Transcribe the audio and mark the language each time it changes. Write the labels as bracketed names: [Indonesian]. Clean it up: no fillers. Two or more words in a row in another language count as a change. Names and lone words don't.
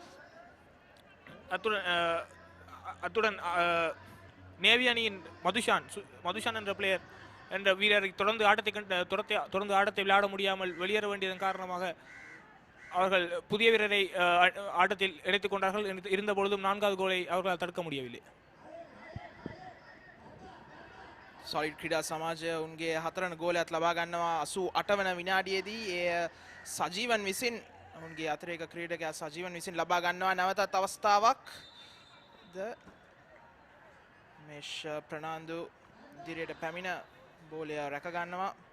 [Tamil] அத்துடன் நேவி அணியின் மதுஷான் என்ற பிளேயர் என்ற வீரரை தொடர்ந்து ஆட்டத்தை விளையாட முடியாமல் வெளியேற வேண்டியதன் காரணமாக அவர்கள் புதிய வீரரை ஆட்டத்தில் இணைத்துக் கொண்டார்கள். இருந்த பொழுதும் 4வது கோலை அவர்களால் தடுக்க முடியவில்லை. [Sinhala] Solid ක්‍රීඩා සමාජය උන්ගේ 4වන ගෝලයක් ලබා ගන්නවා 88 වන විනාඩියේදී. ඒ සජීවන් විසින් උන්ගේ අතිරේක ක්‍රීඩකයා සජීවන් විසින් ලබා ගන්නවා නැවතත් අවස්ථාවක්. මේෂ් ප්‍රනාන්දු ඉදිරියට පැමිණ බෝලය රැක ගන්නවා.